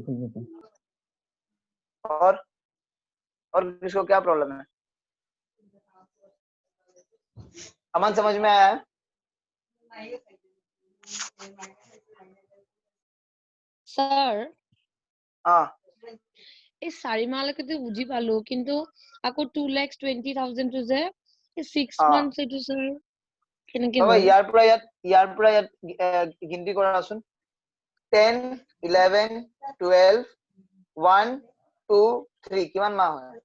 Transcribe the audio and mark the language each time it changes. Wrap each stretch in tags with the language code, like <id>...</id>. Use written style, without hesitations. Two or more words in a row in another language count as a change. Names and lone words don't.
<hi>ठीक है सर। और किसको क्या प्रॉब्लम है, अमन समझ में आया है? सर हाँ</hi> <as>এই 4 মাহলৈকে তো বুজি পালো কিন্তু আকৌ 2,20,000 টো যে 6</as> <hi>हाँ</hi> <as>months এইটো স্যার কেনেকে বাবা হয় ইয়াৰ পৰা গিনতি কৰাচোন 10 11 12 1 2 3 কিমান মাহ হয়</as>